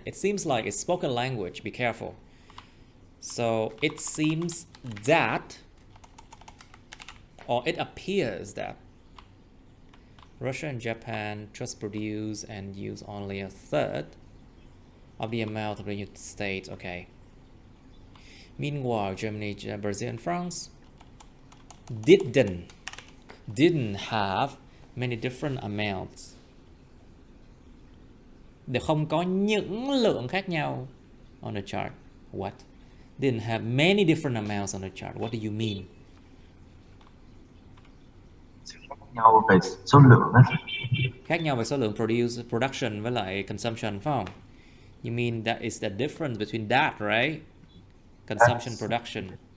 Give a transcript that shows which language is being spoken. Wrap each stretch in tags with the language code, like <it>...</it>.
<en>It seems like it's spoken language. Be careful. So it seems that, or it appears that Russia and Japan just produce and use only a third of the amount of the United States. Okay. Meanwhile, Germany, Brazil, and France didn't have many different amounts.</en> <vi>Để không có những lượng khác nhau</vi> <en>on the chart. What? Didn't have many different amounts on the chart. What do you mean?</en> <vi>Khác nhau về số lượng á. Khác nhau về số lượng production với lại consumption phải không?</vi> <en>You mean that is the difference between that, right? Consumption, production.</en>